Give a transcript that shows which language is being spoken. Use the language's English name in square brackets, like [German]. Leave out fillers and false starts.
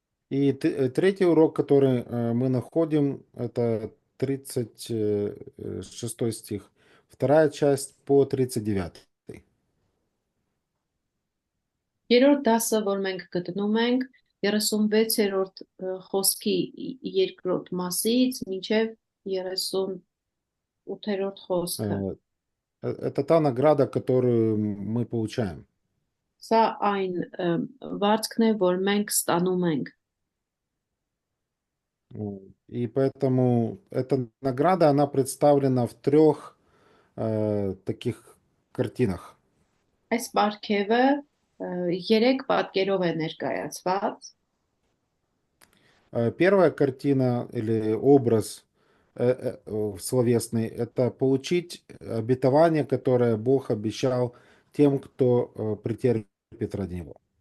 [Russian] И третий урок, который мы находим, это 36 стих, вторая часть по 39. [Armenian] Երրորդ դասը, որ մենք գտնում ենք 36-րդ խոսքի երկրորդ մասից մինչև 38-րդ խոսքը։ [Russian] Это та награда, которую мы получаем. [Armenian] Սա այն վարձքն է, որ մենք ստանում ենք։ [Russian] И поэтому эта награда, она представлена в трех таких картинах. [Armenian] Այս պարգևը երեք պատկերով է ներկայացված։ [Russian] Первая картина или образ словесный – это получить обетование, которое Бог обещал тем, кто претерпит ради Него.